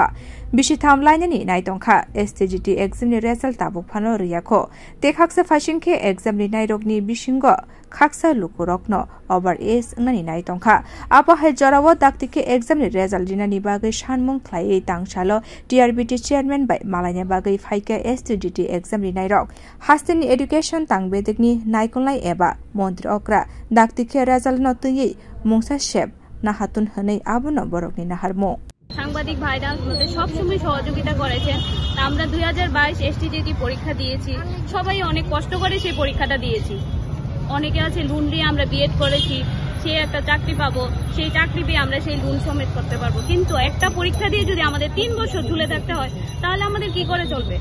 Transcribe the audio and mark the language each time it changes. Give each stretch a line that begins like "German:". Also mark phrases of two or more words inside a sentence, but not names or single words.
Kok Borok: बिसि थामलायनि नायतंखा एसटीजीटी एग्जामनि रिजाल्ट ताबुक फानो रियाखो तेखाक्सा फाइसिनखे एग्जामनि नायरकनि बिसिंग खाक्सा लुकुरकनो
English: over age
Kok Borok: ngani नायतंखा आपाहाय जराव दाक्तिके एग्जामनि रिजाल्ट दिनानि बागै सानमुं ख्लायै तांसालो टीआरबीटी चेयरमैन बाय मालायनि बागै फाइके एसटीजीटी एग्जामनि नायरक हास्तेनि एडुकेशन तांबेदकनि नायखंलाय एबा मन्त्री अक्रा दाक्तिके रिजाल्ट नतुयै मुंसा शेप नाहातुन हनै आबुनो बरकनि नाहारमो
Bangla: সাংবাদিক ভাইরা আমাদের সব সময় সহযোগিতা করেছেন। আমরা 2022 এসটিজিটি পরীক্ষা দিয়েছি, সবাই অনেক কষ্ট করে সেই পরীক্ষাটা দিয়েছি। অনেকে আছে লোন দিয়ে আমরা বিএড করেছি, সে একটা চাকরি পাবো, সেই চাকরি পেয়ে আমরা সেই লোন সমেত করতে পারবো। কিন্তু একটা পরীক্ষা দিয়ে যদি আমাদের 3 বছর ঝুলে থাকতে হয় তাহলে আমাদের কি করে চলবে?